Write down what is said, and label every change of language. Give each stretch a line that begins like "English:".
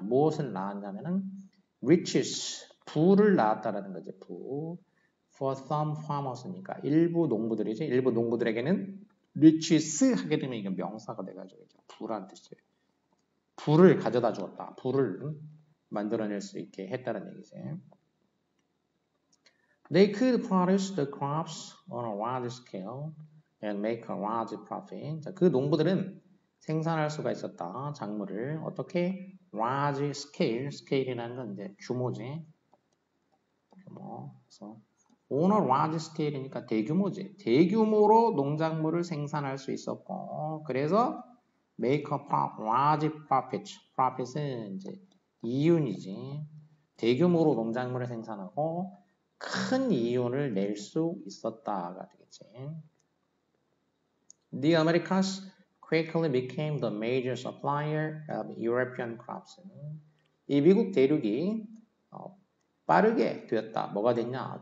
Korean: 무엇을 낳았냐면은 riches, 부를 낳았다라는 거지. 부.
English: For some farmers
Korean: 니까 일부 농부들이지. 일부 농부들에게는 riches 하게 되면 이게 명사가 돼가지고 부라는 뜻이에요. 부를 가져다 주었다. 부를 만들어낼 수 있게 했다는 얘기지.
English: They could produce the crops on a large scale and make a large profit.
Korean: 자, 그 농부들은 생산할 수가 있었다. 작물을 어떻게? large scale, scale이라는 건 이제 규모지. 규모. 그래서
English: on a large scale
Korean: 이니까 대규모지. 대규모로 농작물을 생산할 수 있었고, 그래서
English: make a large profit.
Korean: profit은 이제 이윤이지. 대규모로 농작물을 생산하고 큰 이윤을 낼 수 있었다가 되겠지.
English: The Americas quickly became the major supplier of European crops.
Korean: 이 미국 대륙이 빠르게 되었다. 뭐가 됐냐?